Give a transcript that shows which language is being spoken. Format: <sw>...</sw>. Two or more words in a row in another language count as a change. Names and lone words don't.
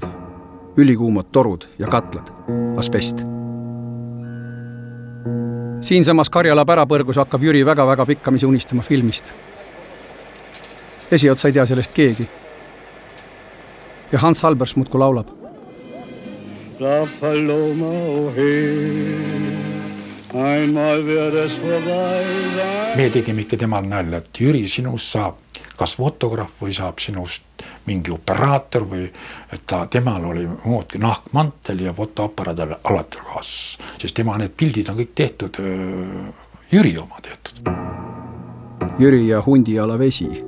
<et>Ülikuumad torud ja katlad, asbest. Siinsamas Karjala pärapõrgus hakkab Jüri väga-väga pikkamisi unistama filmist. Esiotsa ei tea sellest keegi. Ja Hans Albers muudku laulab.</et> <de>La Paloma, oh hey, einmal wird es vorbei sein.</de> <et>Me tegime ikka temal nalja, et Jüri, sinust saab kas fotograaf või saab sinust mingi operaator või et temal oli moodi nahkmantel ja fotoaparaadil alati kaas. Sest tema need pildid on kõik tehtud, Jüri oma tehtud. Jüri ja hundiala vesi.</et>